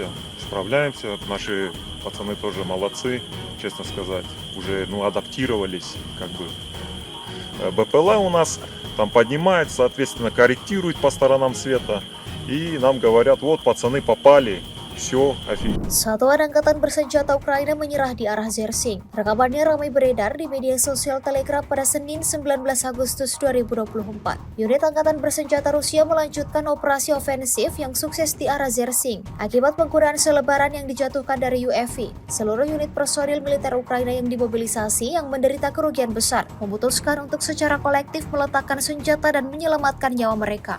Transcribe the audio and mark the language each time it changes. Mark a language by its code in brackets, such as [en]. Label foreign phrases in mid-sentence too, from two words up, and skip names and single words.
[ru] Наши пацаны тоже молодцы, честно сказать. Уже, адаптировались, как бы. БПЛА у нас там поднимает, соответственно, корректирует по сторонам света. И нам говорят, вот, пацаны попали. Все, офигеть. [id] Satuan Angkatan Bersenjata Ukraina menyerah di arah Zersing. Rekamannya ramai beredar di media sosial Telegram pada Senin 19 Agustus 2024. Unit Angkatan Bersenjata Rusia melanjutkan operasi ofensif yang sukses di arah Zersing. Akibat penggunaan selebaran yang dijatuhkan dari UAV, seluruh unit personil militer Ukraina yang dimobilisasi yang menderita kerugian besar memutuskan untuk secara kolektif meletakkan senjata dan menyelamatkan nyawa mereka.